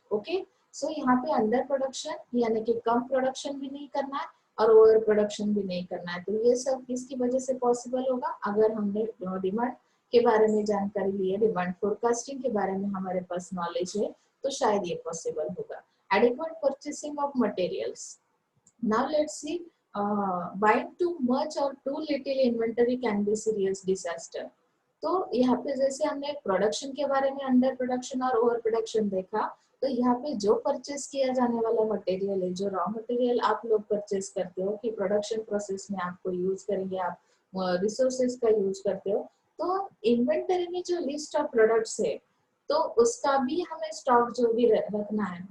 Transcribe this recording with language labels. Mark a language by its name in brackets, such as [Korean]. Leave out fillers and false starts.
[Hindi] Okay, सो यहाँ पे under production यानी कि कम प्रोडक्शन भी नहीं करना है और ओवर प्रोडक्शन भी नहीं करना है. तो ये सब किसकी वजह से पॉसिबल होगा, अगर हमने डिमांड के बारे में जानकारी ली है, डिमांड फोरकास्टिंग के बारे में हमारे पास नॉलेज है, तो शायद ये पॉसिबल होगा. [English] Adequate purchasing of materials. Now let's see, buying too much or too little inventory can be serious disaster. [Hindi] तो यहाँ पे जैसे हमने प्रोडक्शन के बारे में अंडर प्रोडक्शन और ओवर प्रोडक्शन देखा, तो यहाँ पे जो परचेस किया जाने वाला मटेरियल है, जो रॉ मटेरियल आप लोग परचेस करते हो कि प्रोडक्शन प्रोसेस में आपको यूज करेंगे, आप रिसोर्सेज का यूज करते हो, तो इन्वेंटरी में जो लिस्ट ऑफ प्रोडक्ट्स है, तो उसका भी हमें स्टॉक जो भी रखना है.